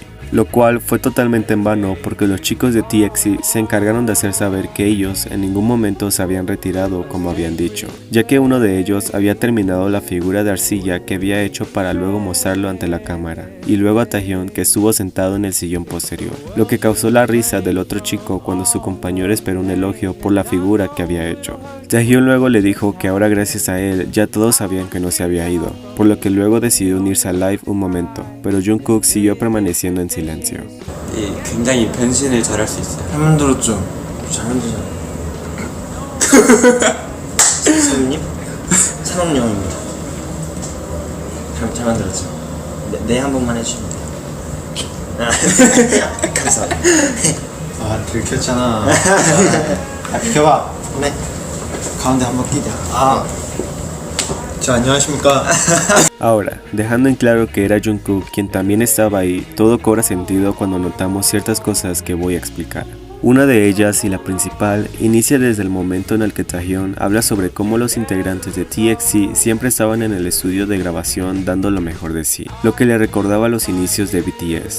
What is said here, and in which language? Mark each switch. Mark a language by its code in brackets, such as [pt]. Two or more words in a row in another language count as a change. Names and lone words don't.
[es] Lo cual fue totalmente en vano porque los chicos de TXT se encargaron de hacer saber que ellos en ningún momento se habían retirado como habían dicho, ya que uno de ellos había terminado la figura de arcilla que había hecho para luego mostrarlo ante la cámara, y luego a Taehyun que estuvo sentado en el sillón posterior, lo que causó la risa del otro chico cuando su compañero esperó un elogio por la figura que había hecho. Taehyun luego le dijo que ahora gracias a él ya todos sabían que no se había ido, por lo que luego decidió unirse al live un momento, pero Jungkook siguió permaneciendo en silencio. [ko] 예, 굉장히 변신을 잘할 수 있어요. 잘 만들었죠? 잘 만들잖아. 선배님? 산업용입니다. 잘 만들었죠? 네 한 번만 해주시면 돼요. 감사합니다. 아 들켰잖아. 비켜봐. 네. 가운데 한번 끼자. 자, 안녕하십니까. [es] Ahora, dejando en claro que era Jungkook quien también estaba ahí, todo cobra sentido cuando notamos ciertas cosas que voy a explicar. Una de ellas, y la principal, inicia desde el momento en el que Taehyun habla sobre cómo los integrantes de TXT siempre estaban en el estudio de grabación dando lo mejor de sí, lo que le recordaba los inicios de BTS.